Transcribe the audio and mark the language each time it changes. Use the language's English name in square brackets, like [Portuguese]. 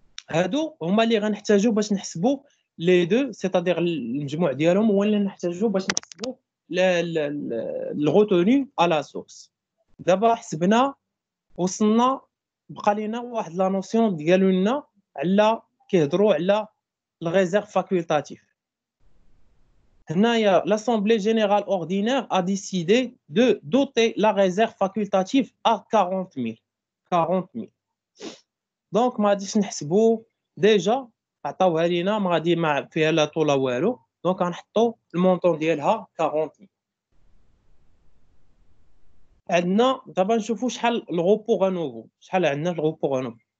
[Arabic] هادو هما اللي غنحتاجو باش نحسبوا لي دو، سيتادير المجموع ديالهم هو اللي نحتاجو باش نحسبوا الغوتوني على سورس. دابا حسبنا وصلنا، بقى لينا واحد لا نوسيون ديالو لنا على كيهضروا على الريزيرف فاكولتاتيف. [French] هنايا l'Assemblée générale ordinaire a décidé de doter la réserve facultative à 40,000. [Arabic] 40,000. دونك ما غاديش نحسبوا ديجا عطاوها لينا، ما غادي ما فيها لا طو لا والو، دونك غنحطوا المونطون ديالها 40,000. عندنا دابا نشوفوا شحال الغوبو غانوفو، شحال عندنا في الغوبو غانوفو.